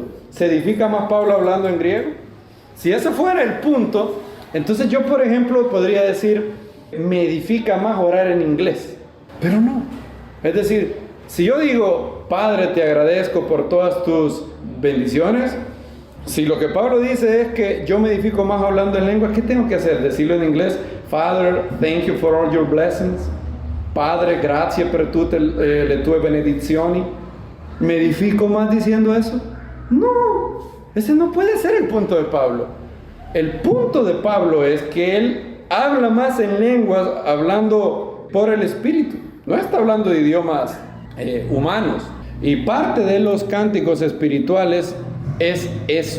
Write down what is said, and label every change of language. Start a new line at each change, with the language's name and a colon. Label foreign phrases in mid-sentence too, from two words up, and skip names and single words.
Spanish: ¿Se edifica más Pablo hablando en griego? Si eso fuera el punto, entonces yo, por ejemplo, podría decir, me edifica más orar en inglés. Pero no. Es decir, si yo digo, Padre, te agradezco por todas tus bendiciones, si lo que Pablo dice es que yo me edifico más hablando en lenguas, ¿qué tengo que hacer? Decirlo en inglés,
English: Father, thank you for all your blessings.
Italian: Padre, grazie per tutte le tue benedizioni.
Spanish: ¿Me edifico más diciendo eso? No, ese no puede ser el punto de Pablo. El punto de Pablo es que él habla más en lenguas hablando por el Espíritu. No está hablando de idiomas humanos. Y parte de los cánticos espirituales es eso.